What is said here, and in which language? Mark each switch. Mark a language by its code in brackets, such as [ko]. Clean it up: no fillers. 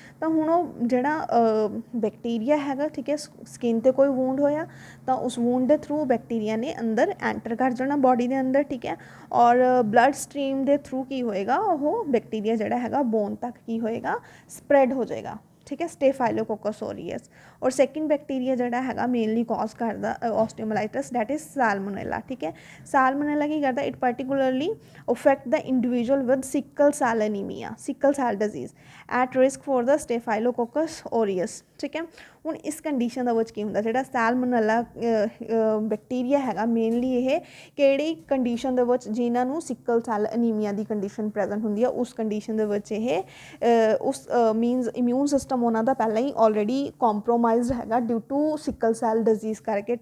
[pa] ਤਾਂ ਹੁਣ ਉਹ ਜਿਹੜਾ ਬੈਕਟੀਰੀਆ ਹੈਗਾ, ਠੀਕ ਹੈ, ਸਕਿਨ 'ਤੇ ਕੋਈ ਵੂੰਡ ਹੋਇਆ ਤਾਂ ਉਸ ਵੂੰਡ ਦੇ ਥਰੂ ਬੈਕਟੀਰੀਆ ਨੇ ਅੰਦਰ ਐਂਟਰ ਕਰ ਜਾਣਾ ਬੋਡੀ ਦੇ ਅੰਦਰ, ਠੀਕ ਹੈ। ਔਰ ਬਲੱਡ ਸਟਰੀਮ ਦੇ ਥਰੂ ਕੀ ਹੋਏਗਾ, ਉਹ ਬੈਕਟੀਰੀਆ ਜਿਹੜਾ ਹੈਗਾ ਬੋਨ ਤੱਕ ਕੀ ਹੋਏਗਾ, ਸਪਰੈਡ ਹੋ ਜਾਏਗਾ, ठीक है, स्टेफाइलोकोकस ओरियस। और सैकेंड बैक्टीरिया जिहड़ा हैगा मेनली कॉज करदा ऑस्टियोमाइलाइटिस दैट इज साल्मोनेला। ठीक है, साल्मोनेला की करदा, [en] It particularly affect the individual with sickle cell anaemia, sickle cell disease at risk for the staphylococcus aureus. [pa] ठीक है, ਹੁਣ ਇਸ ਕੰਡੀਸ਼ਨ ਦੇ ਵਿੱਚ ਕੀ ਹੁੰਦਾ, ਜਿਹੜਾ ਸੈਲਮੋਨੈਲਾ ਬੈਕਟੀਰੀਆ ਹੈਗਾ ਮੇਨਲੀ ਇਹ ਕਿਹੜੀ ਕੰਡੀਸ਼ਨ ਦੇ ਵਿੱਚ, ਜਿਨ੍ਹਾਂ ਨੂੰ ਸਿਕਲ ਸੈਲ ਅਨੀਮੀਆ ਦੀ ਕੰਡੀਸ਼ਨ ਪ੍ਰੈਜ਼ੈਂਟ ਹੁੰਦੀ ਆ, ਉਸ ਕੰਡੀਸ਼ਨ ਦੇ ਵਿੱਚ ਇਹ ਉਸ ਮੀਨਸ ਇਮਿਊਨ ਸਿਸਟਮ ਉਹਨਾਂ ਦਾ ਪਹਿਲਾਂ ਹੀ ਆਲਰੇਡੀ ਕੰਪਰੋਮਾਈਜ਼ਡ ਹੈਗਾ due to sickle cell disease ਕਰਕੇ।